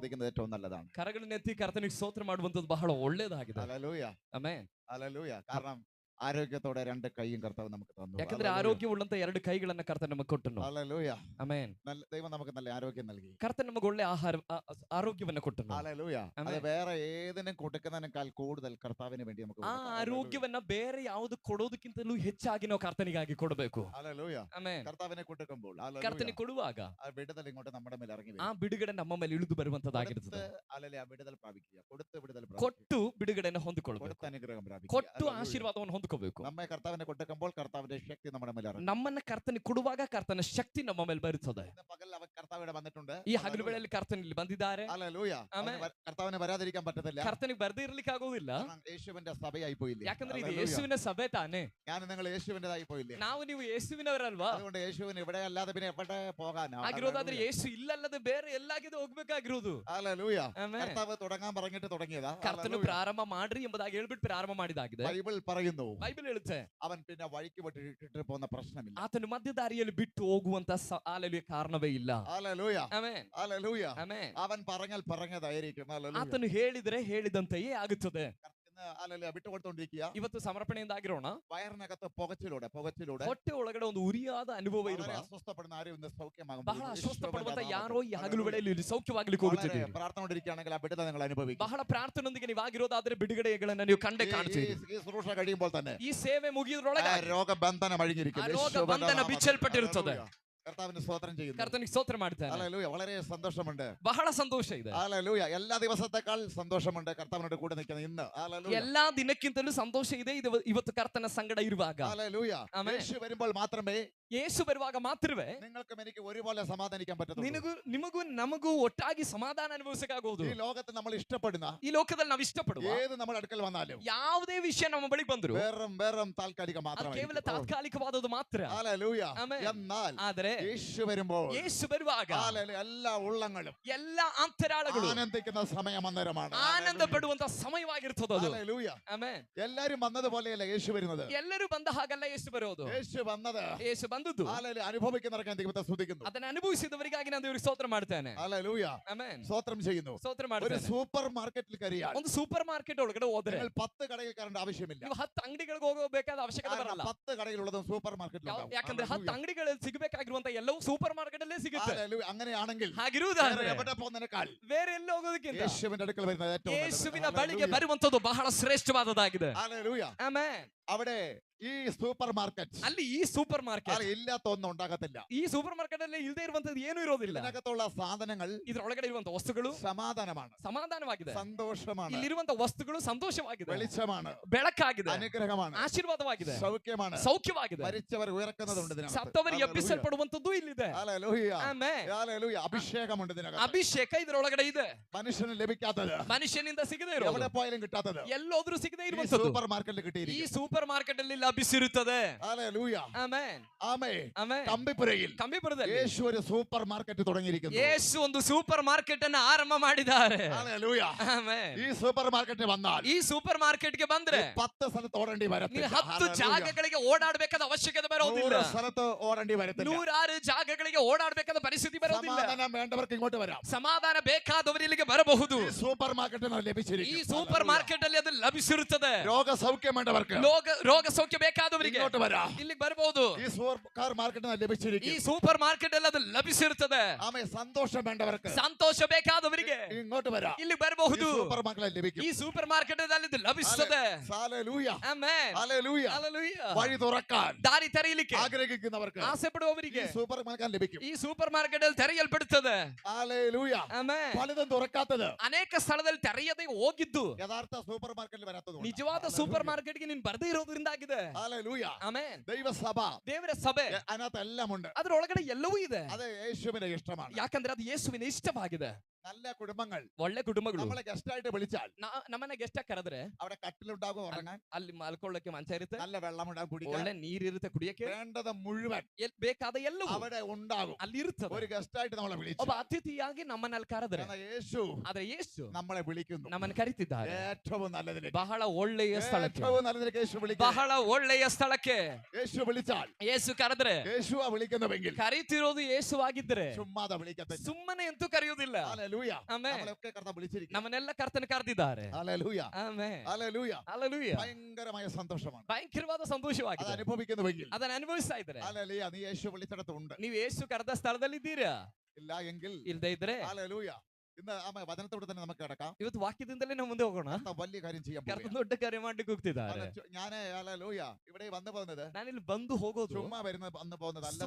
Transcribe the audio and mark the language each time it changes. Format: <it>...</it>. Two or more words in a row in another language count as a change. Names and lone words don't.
<ml>ഏറ്റവും നല്ലതാണ്.</ml> <kn>ಕರಗಳನ್ನೆತ್ತಿ ಕರ್ತನಿಗೆ ಸ್ತೋತ್ರ ಮಾಡುವಂತದ್ದು ಬಹಳ ಒಳ್ಳೆಯದಾಗಿದೆ.</kn> <ml>ഹല്ലേലൂയ,</ml> <kn>ಆಮೆನ್.</kn> <ml>ഹല്ലേലൂയ. കാരണം ആരോഗ്യത്തോടെ രണ്ട് കൈയും കർത്താവ് നമുക്ക് തന്നു.</ml> <kn>ಯಾಕಂದ್ರೆ ಆರೋಗ್ಯವುಳ್ಳಂತ ಎರಡು ಕೈಗಳನ್ನ ಕರ್ತನ ನಮಗೆ ಕೊಟ್ಟನು.</kn> <ml>ഹല്ലേലൂയ.</ml> <kn>ಆಮೆನ್.</kn> <ml>ദൈവം നമുക്ക് നല്ല ആരോഗ്യം നൽകി.</ml> <kn>ಕರ್ತನ ನಮಗೆ ಒಳ್ಳೆ ಆರೋಗ್ಯವನ್ನ ಕೊಟ್ಟನು.</kn> <ml>ഹല്ലേലൂയ. അത് വേറെ ഏതിനും കൊടുക്കുന്നതിനേക്കാൾ കൂടുതൽ കർത്താവിന് വേണ്ടി നമുക്ക്</ml> <kn>ಆ ಆರೋಗ್ಯವನ್ನ ಬೇರೆ ಯಾವುದು ಕೊಡೋದಕ್ಕಿಂತಲೂ ಹೆಚ್ಚಾಗಿ ನಾವು ಕರ್ತನಿಗಾಗಿ ಕೊಡಬೇಕು.</kn> <ml>ഹല്ലേലൂയ.</ml> <kn>ಆಮೆನ್.</kn> <ml>കർത്താവിനെ കൊടുക്കുമ്പോൾ</ml> <kn>ಕರ್ತನಿಗೆ ಕೊಡುವಾಗ</kn> <ml>ആ വിടുതൽ ഇങ്ങോട്ട് നമ്മുടെ മേൽ ഇറങ്ങി</ml> <kn>ಆ ಬಿಡುಗಡೆ ನಮ್ಮ ಮೇಲೆ ಇಳಿದು ಬರುವಂತದ್ದಾಗಿರುತ್ತದೆ.</kn> <ml>ഹല്ലേലൂയ. വിടുതൽ പ്രാപിക്കുക, കൊടുത്ത് വിടുതൽ</ml> <kn>ಕೊಟ್ಟು ಬಿಡುಗಡೆಯನ್ನು ಹೊಂದಿಕೊಳ್ಳಬೇಕು,</kn> <ml>കൊടുത്ത് അനുഗ്രഹം പ്രാപിക്കുക,</ml> <kn>ಕೊಟ್ಟು ಆಶೀರ್ವಾದವನ್ನು ಹೊಂದಿಕೊಳ್ಳಬೇಕು.</kn> <ml>നമ്മെ കർത്താവിനെ കൊടുക്കുമ്പോൾ കർത്താവിന്റെ ശക്തി നമ്മുടെ മേൽ ഇറങ്ങും.</ml> <kn>ನಮ್ಮನ್ನ ಕರ್ತನಿಗೆ ಕೊಡುವಾಗ ಕರ್ತನ ಶಕ್ತಿ ನಮ್ಮ ಮೇಲೆ ಬರುತ್ತದೆ.</kn> <ml>പകൽ അവൻ കർത്താവ് ഇവിടെ വന്നിട്ടുണ്ട്.</ml> <kn>ಈ ಹಗಲು ವೇಳೆಯಲ್ಲಿ ಕರ್ತನಲ್ಲಿ ಬಂದಿದ್ದಾರೆ.</kn> <ml>ഹല്ലേലൂയ. കർത്താവിനെ വരാതിരിക്കാൻ പറ്റത്തില്ല.</ml> <kn>ಕರ್ತನಿಗೆ ಬರದೇ ಇರ್ಲಿಕ್ಕೆ ಆಗೋದಿಲ್ಲ.</kn> <ml>യേശുവിന്റെ സഭയായി പോയില്ലേ?</ml> <kn>ಯಾಕಂದ್ರೆ ಇದು ಯೇಸುವಿನ ಸಭೆ ತಾನೇ.</kn> <ml>ഞാൻ നിങ്ങൾ യേശുവിന്റേതായി പോയില്ലേ?</ml> <kn>ನಾವು ನೀವು ಯೇಸುವಿನವರಲ್ವಾ?</kn> <ml>അതുകൊണ്ട് യേശുവിന് ഇവിടെ അല്ലാതെ പിന്നെ എവിടെ പോകാനാ?</ml> <kn>ಆಗಿರೋದಾದ್ರೆ ಯೇಸು ಇಲ್ಲಲ್ಲದೆ ಬೇರೆ ಎಲ್ಲಾಗಿದೆ ಹೋಗ್ಬೇಕಾಗಿರೋದು.</kn> <ml>ഹല്ലേലൂയ. കർത്താവ് തുടങ്ങാൻ പറഞ്ഞിട്ട് തുടങ്ങിയതാ.</ml> <kn>ಕರ್ತನು ಪ್ರಾರಂಭ ಮಾಡ್ರಿ ಎಂಬುದಾಗಿ ಹೇಳ್ಬಿಟ್ಟು ಪ್ರಾರಂಭ ಮಾಡಿದಾಗಿದೆ.</kn> <ml>ബൈബിൾ പറയുന്നു,</ml> <kn>ಬೈಬಲ್ ಹೇಳುತ್ತೆ,</kn> <ml>അവൻ പിന്നെ വഴിക്ക് വിട്ടിട്ട് പോകുന്ന പ്രശ്നമില്ല.</ml> <kn>ಆತನು ಮಧ್ಯದಾರಿಯಲ್ಲಿ ಬಿಟ್ಟು ಹೋಗುವಂತ ಕಾರಣವೇ ಇಲ್ಲ.</kn> <ml>ഹല്ലേലൂയ.</ml> <kn>ಆಮೆನ್.</kn> <ml>ഹല്ലേലൂയ.</ml> <kn>ಆಮೆನ್.</kn> <ml>അവൻ പറഞ്ഞാൽ പറഞ്ഞതായിരിക്കും. ഹല്ലേലൂയ.</ml> <kn>ಆತನು ಹೇಳಿದ್ರೆ ಹೇಳಿದಂತೆಯೇ ಆಗುತ್ತದೆ.</kn> <ml>ഹല്ലേലൂയ. വിട്ടുകൊടുത്തോണ്ടിരിക്കുക.</ml> <kn>ಇವತ್ತು ಸಮರ್ಪಣೆಯಿಂದಾಗಿರೋಣ.</kn> <ml>വയറിനകത്ത് പുകച്ചിലൂടെ</ml> <kn>ಹೊಟ್ಟೆ ಒಳಗಡೆ ಒಂದು ಉರಿಯಾದ ಅನುಭವ ಇರುವ,</kn> <ml>അസ്വസ്ഥപ്പെടുന്ന ആരും ഇന്ന് സൗഖ്യമാകും.</ml> <kn>ಬಹಳ ಅಸ್ವಸ್ಥಪಡುವಂತ ಯಾರೋ ಈ ಹಗಲು ವೇಳೆಯಲ್ಲಿ ಸೌಖ್ಯವಾಗ್ಲಿಕ್ಕೆ ಹೋಗುತ್ತಿದೆ.</kn> <ml>പ്രാർത്ഥന കൊണ്ടിരിക്കുകയാണെങ്കിൽ ആ വിടുതൽ നിങ്ങൾ അനുഭവിക്കും.</ml> <kn>ಬಹಳ ಪ್ರಾರ್ಥನೆಯೊಂದಿಗೆ ನೀವು ಆಗಿರೋದಾದ್ರೆ ಬಿಡುಗಡೆಗಳನ್ನ ನೀವು ಕಂಡೇ ಕಾಣ್ತೀರಿ.</kn> <ml>ഈ ശുശ്രൂഷ കഴിയുമ്പോൾ തന്നെ</ml> <kn>ಈ ಸೇವೆ ಮುಗಿಯೋದ್ರೊಳಗೆ</kn> <ml>രോഗബന്ധനം അഴിഞ്ഞിരിക്കും.</ml> <kn>ರೋಗಬಂಧನ ಬಿಚ್ಚಲ್ಪಟ್ಟಿರುತ್ತದೆ.</kn> <ml>കർത്താവിന് സ്തോത്രം ചെയ്യുന്നു.</ml> <kn>ಕರ್ತನಿಗೆ ಸ್ತೋತ್ರ ಮಾಡ್ತಾನೆ.</kn> <ml>ഹല്ലേലൂയ. വളരെ സന്തോഷമുണ്ട്.</ml> <kn>ಬಹಳ ಸಂತೋಷ ಇದೆ.</kn> <ml>ഹല്ലേലൂയ. എല്ലാ ദിവസത്തെക്കാൾ സന്തോഷമുണ്ട് കർത്താവിനോട് കൂടെ നിൽക്കുന്ന ഇന്ന്. ഹല്ലേലൂയ.</ml> <kn>ಎಲ್ಲಾ ದಿನಕ್ಕಿಂತಲೂ ಸಂತೋಷ ಇದೆ ಇವತ್ತು ಕರ್ತನ ಸಂಗಡ ಇರುವಾಗ.</kn> <ml>ഹല്ലേലൂയ. യേശു വരുമ്പോൾ മാത്രമേ</ml> <kn>ಯೇಸು ಬರುವಾಗ ಮಾತ್ರವೇ</kn> <ml>നിങ്ങൾക്കും എനിക്ക് ഒരുപോലെ സമാധാനിക്കാൻ പറ്റത്തുള്ളൂ.</ml> <kn>ನಿಮಗೂ ನಮಗೂ ಒಟ್ಟಾಗಿ ಸಮಾಧಾನ ಅನುಭವಿಸಕ್ಕಾಗುವುದು.</kn> <ml>ഈ ലോകത്ത് നമ്മൾ ഇഷ്ടപ്പെടുന്ന,</ml> <kn>ಈ ಲೋಕದಲ್ಲಿ ನಾವು ಇಷ್ಟಪಡುವ</kn> <ml>ഏത് നമ്മുടെ അടുക്കൽ വന്നാലും</ml> <kn>ಯಾವುದೇ ವಿಷಯ ನಮ್ಮ ಬಳಿಗೆ ಬಂದ್ರು</kn> <ml>വെറും താൽക്കാലിക</ml> <kn>ಅದು</kn> <ml>മാത്രമാണ്.</ml> <kn>ಕೇವಲ ತಾತ್ಕಾಲಿಕವಾದದ್ದು ಮಾತ್ರ.</kn> <ml>ഹല്ലേലൂയ.</ml> <kn>ಆಮೆನ್.</kn> <ml>എന്നാൽ</ml> <kn>ಆದರೆ</kn> <ml>യേശു വരുമ്പോൾ</ml> <kn>ಯೇಸು ಬರುವಾಗ</kn> <ml>ഹല്ലേലൂയ എല്ലാ ഉള്ളങ്ങളും</ml> <kn>ಎಲ್ಲಾ ಅಂತರಾಳಗಳು</kn> <ml>ആനന്ദിക്കുന്ന സമയം അന്നേരമാണ്.</ml> <kn>ಆನಂದ ಪಡುವಂತ ಸಮಯವಾಗಿರ್ತದೆ ಅದು.</kn> <ml>ഹല്ലേലൂയ.</ml> <kn>ಆಮೆನ್.</kn> <ml>എല്ലാരും വന്നതുപോലെയല്ല യേശു വരുന്നത്.</ml> <kn>ಎಲ್ಲರೂ ಬಂದ ಹಾಗಲ್ಲ ಯೇಸು ಬರೋದು.</kn> <ml>യേശു വന്നത്</ml> <kn>ಯೇಸು ಬಂದದ್ದು</kn> <ml>ഹല്ലേലൂയ അനുഭവിക്കുന്നവർക്ക് ദൈവത്തെ സ്തുതിക്കുന്നു.</ml> <kn>ಅದನ್ನ ಅನುಭವಿಸಿದವರಿಗಾಗಿ ನಾನು ದೇವರಿಗೆ ಸ್ತೋತ್ರ ಮಾಡ್ತೇನೆ.</kn> <ml>ഹല്ലേലൂയ.</ml> <kn>ಆಮೆನ್.</kn> <ml>സ്തോത്രം ചെയ്യുന്നു.</ml> <kn>ಸ್ತೋತ್ರ</kn> <ml>ഒരു</ml> <kn>ಮಾಡ್ತೇನೆ.</kn> <en>super market</en> <ml>കയറിയാൽ</ml> <kn>ಒಂದು</kn> <en>super market</en> <kn>ಒಳಗಡೆ ಹೋದ್ರೆ</kn> <ml>നിങ്ങൾ 10 കടയിൽ കയറേണ്ട ആവശ്യമില്ല.</ml> <kn>ನೀವು 10 ಅಂಗಡಿಗಳಿಗೆ ಹೋಗಬೇಕಾದ ಅವಶ್ಯಕತೆ ಬರಲ್ಲ.</kn> <ml>10 കടയിലുള്ളതും</ml> <en>super market.</en> <kn>ಯಾಕಂದ್ರೆ 10 ಅಂಗಡಿಗಳಲ್ಲಿ ಸಿಗಬೇಕಾಗಿರುವಂತ ಎಲ್ಲವೂ</kn> <en>super market</en> <kn>ಅಲ್ಲೇ ಸಿಗುತ್ತೆ.</kn> <ml>ഹല്ലേലൂയ. അങ്ങനെയാണെങ്കിൽ</ml> <kn>ಹಾಗಿರುವುದಾದ್ರೆ</kn> <ml>എവിടെ പോകുന്നതിനേക്കാൾ</ml> <kn>ಬೇರೆ ಎಲ್ಲಿ ಹೋಗೋದಕ್ಕಿಂತ</kn> <ml>യേശുവിന്റെ അടുക്കൽ വരുന്നത് ഏറ്റവും നല്ലത്.</ml> <kn>ಯೇಸುವಿನ ಬಳಿಗೆ ಬರುವಂತದ್ದು ಬಹಳ ಶ್ರೇಷ್ಠವಾದದ್ದಾಗಿದೆ.</kn> <ml>ഹല്ലേലൂയ.</ml> <kn>ಆಮೆನ್.</kn> <ml>അവിടെ ഈ</ml> <en>super market</en> <kn>ಅಲ್ಲಿ ಈ</kn> <en>super market</en> <ml>ഇല്ലാത്ത ഒന്നും ഉണ്ടാകത്തില്ല.</ml> <kn>ಈ</kn> <en>super market</en> <kn>ಅಲ್ಲಿ ಇಲ್ಲದೆ ಇರುವಂತದ್ದು ಏನೂ ಇರೋದಿಲ್ಲ.</kn> <ml>ഇതിനകത്തുള്ള സാധനങ്ങൾ</ml> <kn>ಇದರೊಳಗಡೆ ಇರುವಂತ ವಸ್ತುಗಳು</kn> <ml>സമാധാനമാണ്,</ml> <kn>ಸಮಾಧಾನವಾಗಿದೆ.</kn> <ml>സന്തോഷമാണ്,</ml> <kn>ಇಲ್ಲಿರುವಂತ ವಸ್ತುಗಳು ಸಂತೋಷವಾಗಿದೆ,</kn> <ml>വെളിച്ചമാണ്,</ml> <kn>ಬೆಳಕಾಗಿದೆ,</kn> <ml>അനുഗ്രഹമാണ്,</ml> <kn>ಆಶೀರ್ವಾದವಾಗಿದೆ,</kn> <ml>സൗഖ്യമാണ്,</ml> <kn>ಸೌಖ್ಯವಾಗಿದೆ.</kn> <ml>മരിച്ചവർ ഉയർക്കുന്നതുണ്ട് ഇതിനകത്ത്.</ml> <kn>ಸತ್ತವರು ಎಬ್ಬಿಸಲ್ಪಡುವಂತದ್ದು ಇಲ್ಲಿದೆ.</kn> <ml>ഹല്ലേലൂയ.</ml> <kn>ಆಮೆನ್.</kn> <ml>ഹല്ലേലൂയ. അഭിഷേകമുണ്ട് ഇതിനകത്ത്.</ml> <kn>ಅಭಿಷೇಕ ಇದರೊಳಗಡೆ ಇದೆ.</kn> <ml>മനുഷ്യന് ലഭിക്കാത്തത്,</ml> <kn>ಮನುಷ್ಯನಿಂದ ಸಿಗದೆ ಇರೋದು,</kn> <ml>എവിടെ പോയാലും കിട്ടാത്തത്</ml> <kn>ಎಲ್ಲೋದ್ರೂ ಸಿಗದೆ</kn> <ml>ഈ</ml> <kn>ಇರುವಂತದ್ದು</kn> <en>super market</en> <kn>ಈ</kn> <ml>കിട്ടിയിരിക്കും.</ml> <en>super market</en> <kn>ಅಲ್ಲಿ ಲಭಿಸಿರುತ್ತದೆ.</kn> <ml>ഹല്ലേലൂയ.</ml> <kn>ಆಮೆನ್.</kn> <ml>ആമേൻ.</ml> <kn>ಆಮೆನ್.</kn> <ml>കമ്പിപ്പുരയിൽ</ml> <kn>ಕಂಬಿಪುರದಲ್ಲಿ</kn> <ml>യേശു ഒരു</ml> <en>super market</en> <ml>തുടങ്ങിയിരിക്കുന്നു.</ml> <kn>ಯೇಸು ಒಂದು</kn> <en>super market</en> <kn>ಅನ್ನು ಆರಂಭ ಮಾಡಿದ್ದಾರೆ.</kn> <ml>ഹല്ലേലൂയ.</ml> <kn>ಆಮೆನ್.</kn> <ml>ഈ</ml> <en>super market</en> <ml>വന്നാൽ</ml> <kn>ಈ</kn> <en>super market</en> <kn>ಗೆ ಬಂದ್ರೆ</kn> <ml>10 സ്ഥലത്ത് ഓടേണ്ടി</ml> <kn>ನೀವು</kn> <ml>വരത്തില്ല.</ml> <kn>10 ಜಾಗಗಳಿಗೆ ಓಡಾಡಬೇಕಾದ ಅವಶ್ಯಕತೆ ಬರೋದಿಲ್ಲ.</kn> <ml>100 സ്ഥലത്ത് ഓടേണ്ടി വരത്തില്ല.</ml> <kn>106 ಜಾಗಗಳಿಗೆ ಓಡಾಡಬೇಕಾದ ಪರಿಸ್ಥಿತಿ ಬರೋದಿಲ್ಲ.</kn> <ml>സമാധാനം വേണ്ടവർക്ക് ഇങ്ങോട്ട് വരാം.</ml> <kn>ಸಮಾಧಾನ ಬೇಕಾದವರು ಇಲ್ಲಿಗೆ ಬರಬಹುದು.</kn> <ml>ഈ</ml> <en>super market</en> <kn>ಈ</kn> <ml>ലഭിച്ചിരിക്കും.</ml> <en>super market</en> <kn>ಅಲ್ಲಿ ಅದು ಲಭಿಸಿರುತ್ತದೆ.</kn> <ml>രോഗസൗഖ്യം വേണ്ടവർക്ക്</ml> <kn>ರೋಗ ಸೌಖ್ಯ ಬೇಕಾದವರಿಗೆ</kn> <ml>ഇങ്ങോട്ട് വരാം.</ml> <kn>ಇಲ್ಲಿಗೆ ಬರಬಹುದು.</kn> <ml>ഈ</ml> <en>super market</en> <kn>ಈ</kn> <ml>ലഭിച്ചിരിക്കും.</ml> <en>super market</en> <kn>ಅಲ್ಲಿ ಅದು ಲಭಿಸಿರುತ್ತದೆ.</kn> <ml>ആമേൻ. സന്തോഷം വേണ്ടവർക്ക്</ml> <kn>ಸಂತೋಷ ಬೇಕಾದವರಿಗೆ</kn> <ml>ഇങ്ങോട്ട് വരാം.</ml> <kn>ಇಲ್ಲಿ ಬರಬಹುದು.</kn> <en>super market</en> <ml>ലഭിക്കും.</ml> <kn>ಈ</kn> <en>super market</en> <kn>ಅಲ್ಲಿ ಇದು ಲಭಿಸುತ್ತದೆ.</kn> <ml>ഹല്ലേലൂയ.</ml> <kn>ಆಮೆನ್.</kn> <ml>ഹല്ലേലൂയ.</ml> <kn>ಹಲ್ಲೆಲೂಯ.</kn> <ml>വഴി തുറക്കാൻ</ml> <kn>ದಾರಿ ತೆರೆಯಲಿಕ್ಕೆ</kn> <ml>ആഗ്രഹിക്കുന്നവർക്ക്</ml> <kn>ಆಸೆ ಪಡುವವರಿಗೆ</kn> <ml>ഈ</ml> <en>super market</en> <ml>ലഭിക്കും.</ml> <kn>ಈ</kn> <en>super market</en> <kn>ಅಲ್ಲಿ ತೆರೆಯಲ್ಪಡುತ್ತದೆ.</kn> <ml>ഹല്ലേലൂയ.</ml> <kn>ಆಮೆನ್.</kn> <ml>പലതും തുറക്കാത്തത്</ml> <kn>ಅನೇಕ ಸ್ಥಳದಲ್ಲಿ ತೆರೆಯದೆ ಹೋಗಿದ್ದು</kn> <ml>യഥാർത്ഥ</ml> <en>super market</en> <ml>വരാത്തത്.</ml> <kn>ನಿಜವಾದ</kn> <en>super market</en> <kn>ಗೆ ನೀನು ಬರದೇ ಇರೋದ್ರಿಂದ ಆಗಿದೆ.</kn> <ml>ഹല്ലേലൂയ.</ml> <kn>ಆಮೆನ್.</kn> <ml>ദൈവസഭ</ml> <kn>ದೇವರ ಸಭೆ</kn> <ml>അതിനകത്ത് എല്ലാം ഉണ്ട്.</ml> <kn>ಅದರೊಳಗಡೆ ಎಲ್ಲವೂ ಇದೆ.</kn> <ml>അത് യേശുവിന്റെ ഇഷ്ടമാണ്.</ml> <kn>ಯಾಕಂದ್ರೆ ಅದು ಯೇಸುವಿನ ಇಷ್ಟವಾಗಿದೆ.</kn> <ml>നല്ല കുടുംബങ്ങൾ</ml> <kn>ಒಳ್ಳೆ ಕುಟುಂಬಗಳು</kn> <ml>നമ്മളെ ഗസ്റ്റ് ആയിട്ട് വിളിച്ചാൽ</ml> <kn>ನಮ್ಮನ್ನ ಗೆಸ್ಟ್ ಕರೆದ್ರೆ</kn> <ml>അവിടെ കട്ടിലുണ്ടാകും ഉറങ്ങാൻ,</ml> <kn>ಅಲ್ಲಿ ಮಲ್ಕೊಳ್ಳಕ್ಕೆ ಮಂಚ ಇರುತ್ತೆ,</kn> <ml>നല്ല വെള്ളമുണ്ടാകും കുടിക്കാൻ,</ml> <kn>ಒಳ್ಳೆ ನೀರಿರುತ್ತೆ ಕುಡಿಯಕ್ಕೆ,</kn> <ml>വേണ്ടത് മുഴുവൻ</ml> <kn>ಬೇಕಾದ ಎಲ್ಲವೂ</kn> <ml>അവിടെ ഉണ്ടാകും.</ml> <kn>ಅಲ್ಲಿ ಇರುತ್ತದೆ.</kn> <ml>ഒരു ഗസ്റ്റ് ആയിട്ട് നമ്മളെ വിളിച്ചു.</ml> <kn>ಒಬ್ಬ ಅತಿಥಿಯಾಗಿ ನಮ್ಮನ್ನ ಅಲ್ಲಿ ಕರೆದ್ರೆ</kn> <ml>യേശു</ml> <kn>ಆದ್ರೆ ಯೇಸು</kn> <ml>നമ്മളെ വിളിക്കുന്നു.</ml> <kn>ನಮ್ಮನ್ನ ಕರೀತಿದ್ದಾರೆ</kn> <ml>ഏറ്റവും നല്ലതിലേക്ക്,</ml> <kn>ಬಹಳ ಒಳ್ಳೆಯ ಸ್ಥಳಕ್ಕೆ,</kn> <ml>ഏറ്റവും നല്ലതിലേക്ക് യേശു വിളിക്കുന്നു.</ml> <kn>ಬಹಳ ಒಳ್ಳೆಯ ಸ್ಥಳಕ್ಕೆ</kn> <ml>യേശു വിളിച്ചാൽ,</ml> <kn>ಯೇಸು ಕರೆದ್ರೆ,</kn> <ml>യേശുവാ വിളിക്കുന്നുവെങ്കിൽ</ml> <kn>ಕರೀತಿರೋದು ಯೇಸುವಾಗಿದ್ರೆ</kn> <ml>ചുമ്മാതെ വിളിക്കത്തില്ല.</ml> <kn>ಸುಮ್ಮನೆ ಅಂತೂ ಕರೆಯುವುದಿಲ್ಲ.</kn> <ml>ഹല്ലേലൂയ.</ml> <kn>ಆಮೆನ್.</kn> <ml>നമ്മളെയൊക്കെ കർത്താവ് വിളിച്ചിരിക്കുന്നു.</ml> <kn>ನಮ್ಮನ್ನೆಲ್ಲ ಕರ್ತನ ಕರೆದಿದ್ದಾರೆ.</kn> <ml>ഹല്ലേലൂയ.</ml> <kn>ಆಮೆನ್.</kn> <ml>ഹല്ലേലൂയ.</ml> <kn>ಹalleluya.</kn> <ml>ഭയങ്കരമായ സന്തോഷമാണ്.</ml> <kn>ಭಯಂಕರವಾದ</kn> <ml>അത്</ml> <kn>ಸಂತೋಷವಾಗಿದೆ.</kn> <ml>അനുഭവിക്കുന്നുവെങ്കിൽ</ml> <kn>ಅದನ್ನ ಅನುಭವಿಸ್ತಾ ಇದ್ದಾರೆ.</kn> <ml>ഹല്ലേലൂയ, നീ യേശു വിളിച്ചിടത്തുണ്ട്.</ml> <kn>ನೀವು ಯೇಸು ಕರೆದ ಸ್ಥಳದಲ್ಲಿ ಇದ್ದೀರಾ?</kn> <ml>ഇല്ല എങ്കിൽ</ml> <kn>ಇಲ್ಲದೆ ಇದ್ರೆ</kn> <ml>ഹല്ലേലൂയ. ഇന്ന് വചനത്തോട് തന്നെ നമുക്ക് കിടക്കാം.</ml> <kn>ಇವತ್ತು ವಾಕ್ಯದಿಂದಲೇ ನಾವು ಮುಂದೆ ಹೋಗೋಣ.</kn> <ml>കർത്താവ് വലിയ കാര്യം ചെയ്യാൻ</ml> <kn>ಕರ್ತನ</kn> <ml>പോവുകയാണ്.</ml> <kn>ದೊಡ್ಡ ಕಾರ್ಯ ಮಾಡ್ಲಿಕ್ಕೆ ಹೋಗ್ತಿದ್ದಾರೆ.</kn> <ml>ഞാന് ഹല്ലേലൂയ ഇവിടെ വന്നു പോകുന്നത്</ml> <kn>ನಾನಿಲ್ಲಿ ಬಂದು ಹೋಗೋದು</kn> <ml>ചുമ്മാ വന്നു പോകുന്നതല്ലെന്ന്</ml>